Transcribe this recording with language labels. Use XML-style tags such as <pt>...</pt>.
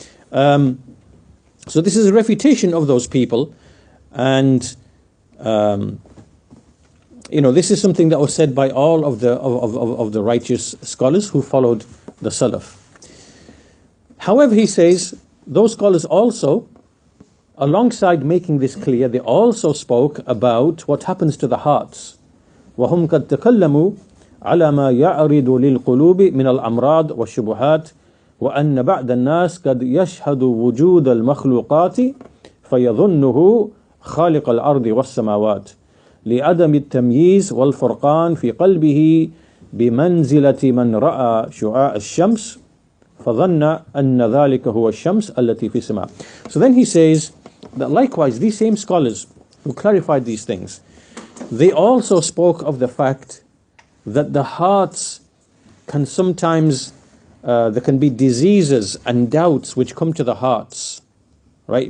<en>So this is a refutation of those people, and this is something that was said by all of the righteous scholars who followed the Salaf. However, he says those scholars also, alongside making this clear, they also spoke about what happens to the hearts.</en> <ar>وهم قد تكلموا على ما يعرض للقلوب من الأمراض والشبهات وأن بعض الناس قد يشهد وجود المخلوقات فيظنه خالق الأرض والسماوات لعدم التمييز والفرقان في قلبه بمنزلة من رأى شعاع الشمس فظن أن ذلك هو الشمس التي في السماء.</ar> <en>So then he says that likewise these same scholars who clarified these things, they also spoke of the fact that the hearts can sometimes, there can be diseases and doubts which come to the hearts, right?</en>